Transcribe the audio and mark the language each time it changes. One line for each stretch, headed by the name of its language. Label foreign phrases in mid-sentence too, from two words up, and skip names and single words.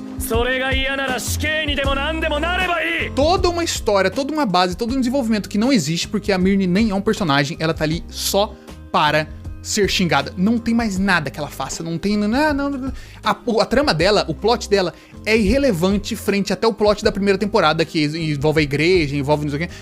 Japanese: それが嫌なら死刑にでも何でもなればいい。
Portuguese: Toda uma história, toda uma base, todo um desenvolvimento que não existe, porque a Mirne nem é um personagem, ela tá ali só para ser xingada. Não tem mais nada que ela faça, não tem... A trama dela, o plot dela é irrelevante frente até o plot da primeira temporada, que envolve a igreja, envolve não sei o quê.